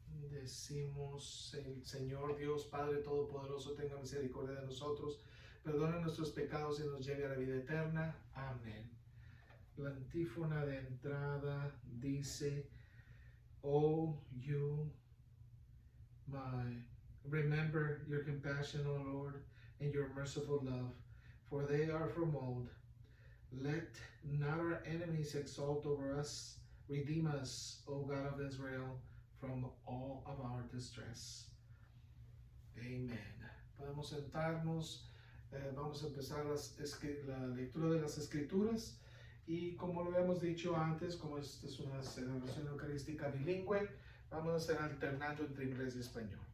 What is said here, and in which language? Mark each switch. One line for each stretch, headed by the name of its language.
Spanish: Decimos, el Señor Dios Padre Todopoderoso tenga misericordia de nosotros, perdona nuestros pecados y nos lleve a la vida eterna. Amén. La antífona de entrada dice,
English: Oh, you, remember your compassion, O Lord, and your merciful love, for they are from old. Let not our enemies exalt over us. Redeem us, O God of Israel, from all of our distress.
Spanish: Amen. Podemos sentarnos. Vamos a empezar la lectura de las Escrituras y como lo hemos dicho antes, como esta es una celebración eucarística bilingüe, vamos a hacer alternando entre inglés y español.